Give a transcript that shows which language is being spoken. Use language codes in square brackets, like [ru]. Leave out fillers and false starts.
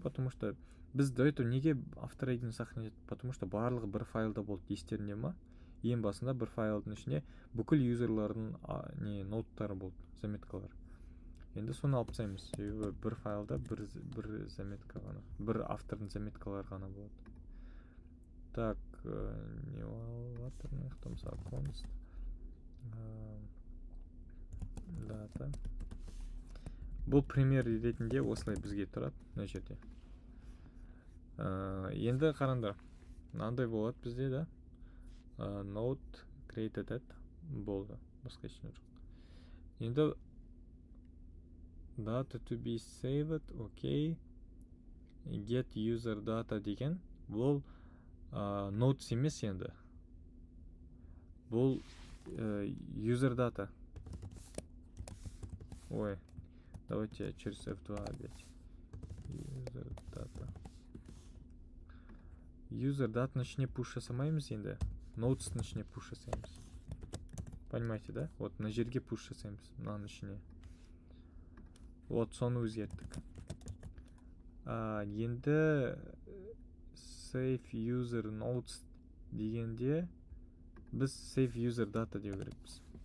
[ru] Потому что [kk] біз [ru] до этого [kk] неге [ru] автор ID-ні сохранять? Потому что [kk] барлығы бір файлда болды, естерінде ма? Ең басында бір файлдың ішіне бүкіл юзерлардың не ноуттары болды, заметкалар. Енді соны алып тастаймыз. Себебі бір файлда бір заметка ғана, бір автордың заметкалары ғана болады. Так, не алып мысалы const data. Бұл пример ретінде осылай бізге тұрады мына жерде. Енді қараңдар, мынандай болады бізде да. Node created болды, басқа ештеңе жоқ. Енді [en] data to be saved, окей. [kk] Get user data деген бұл nodes емес енді. [en] Бұл user data. [ru] Ой, давайте через F2 опять. [en] User data. [kk] User data ішіне push жасамаймыз енді. Nodes'ның ішіне push жасаймыз. [ru] Понимаете, да? Вот [kk] мына жерге push жасаймыз, мынаның ішіне. [ru] Вот [kk] соны өзгерттік. Енді save user nodes дегенде біз save user data деу керекпіз.